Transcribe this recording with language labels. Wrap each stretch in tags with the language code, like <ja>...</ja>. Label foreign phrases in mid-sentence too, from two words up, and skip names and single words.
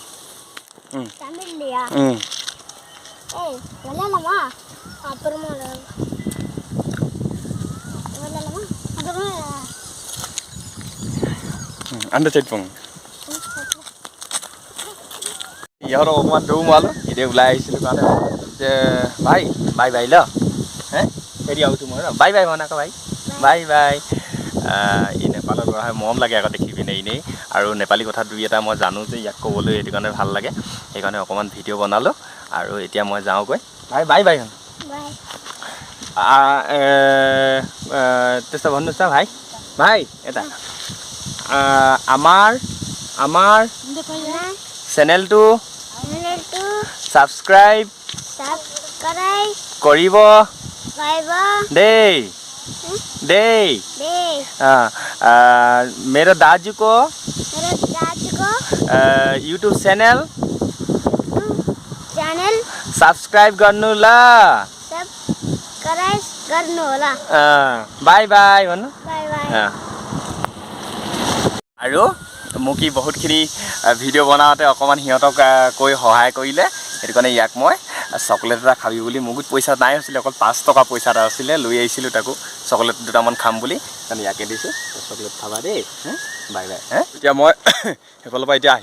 <as>আন্দা চেটপং ইহঁতক অকণমান দৌৰ মালোঁ এতিয়া ওলাই আহিছিলোঁ কাৰণে যে ভাই</as> <en>bye bye</en> <as>ল হে এৰি আহোঁ মই</as> <en>bye bye</en> <as>ভন আকৌ</as> <en>bye bye</en> <as>এই নেপালৰ ল'ৰা হয় মৰম লাগে আকৌ দেখি পিনে এনেই আৰু নেপালী কথা দুই এটা মই জানো যে ইয়াক ক'বলৈ সেইটো কাৰণে ভাল লাগে সেইকাৰণে অকণমান ভিডিঅ' বনালোঁ আৰু এতিয়া মই যাওঁগৈ</as> <en>bye bye</en> <ne>त्यस्तो भन्नुहोस् न भाइ यता</ne> <as>আমাৰ চেনেলটো ছাবস্ক্ৰাইব কৰিব দেই डे डे</as> <ne>मेरो दाजुको मेरो दाजुको युट्युब च्यानल च्यानल सब्स्क्राइब गर्नु ल सब्स्क्राइब गर्नु होला</ne> <en>bye bye</en> <ne>भन्नु</ne> <en>bye bye</en> <as>আৰু মোক ই বহুতখিনি ভিডিঅ' বনাওঁতে অকণমান সিহঁতক কৈ সহায় কৰিলে সেইটো কাৰণে ইয়াক মই চকলেট এটা খাবি বুলি মোক পইচা নাই হৈছিলে অকল 5 টকা পইচা এটা আছিলে লৈ আহিছিলোঁ তাকো চকলেট দুটামান খাম বুলি কাৰণে ইয়াকে দিছোঁ চকলেট খাবা দেই</as> <en>bye bye</en> <as>এতিয়া মই সেইফালৰ পৰা এতিয়া আহি</as>